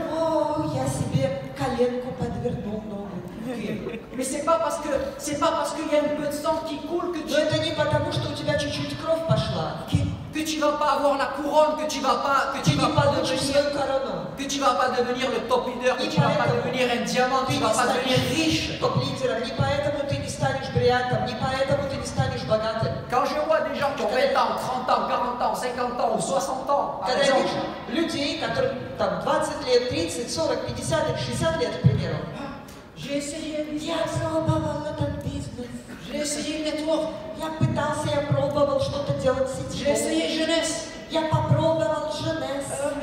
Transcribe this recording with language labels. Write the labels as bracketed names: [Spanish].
[Russian] О, я себе коленку подвернул ногу. [French] Mais c'est pas parce qu'il y a un peu de sang qui coule [Russian] Но это не потому, что у тебя чуть-чуть кровь пошла. [French] que tu vas pas avoir la couronne, que tu vas pas [Russian] Ты не получишь свою корону. [French] que tu vas pas devenir le top leader, que tu vas pas devenir un diamant, que tu vas pas devenir riche. [Russian] Топ-лидером. Не поэтому ты не станешь бриллиантом, не поэтому ты не станешь богатым. [French] Quand je vois des gens qui ont 20 ans, 30 ans, 40 ans, 50 ans ou 60 ans, par [Russian] Когда я [French] exemple, [Russian] вижу людей, которым там 20 лет, 30, 40, 50 или 60 лет, к примеру, [French] j'ai essayé, [Russian] я пробовал этот бизнес. [French] j'ai essayé network, [Russian] Я пытался, я пробовал что-то делать с [French] j'ai [Russian] сетью. [French] essayé jeunesse. [Russian] Я попробовал Jeunesse.